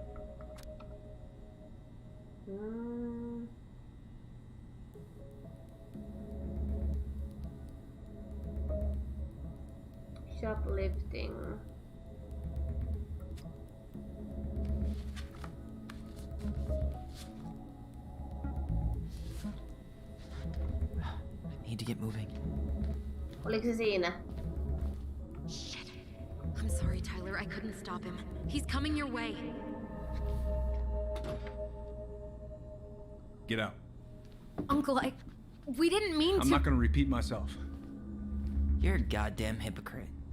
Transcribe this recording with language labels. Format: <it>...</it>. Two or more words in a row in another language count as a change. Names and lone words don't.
<en>Shoplifting. I need to get moving.</en> <fi>Oliko se siinä?</fi> <en>Shit. I'm sorry, Tyler. I couldn't stop him. He's coming your way. Get out. Uncle, we didn't mean to. I'm not gonna repeat myself. You're a goddamn hypocrite.</en>